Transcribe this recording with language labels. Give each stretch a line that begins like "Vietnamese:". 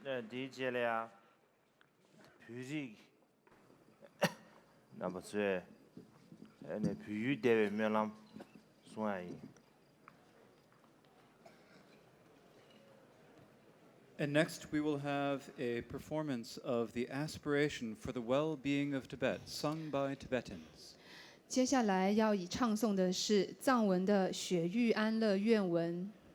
English: 第一节了，培育，那不是，那培育单位面上算一。 And next, we will have a performance of the Aspiration for the Well-Being of Tibet, sung by Tibetans.
Chinese: 接下来要以唱诵的是藏文的雪域安乐愿文。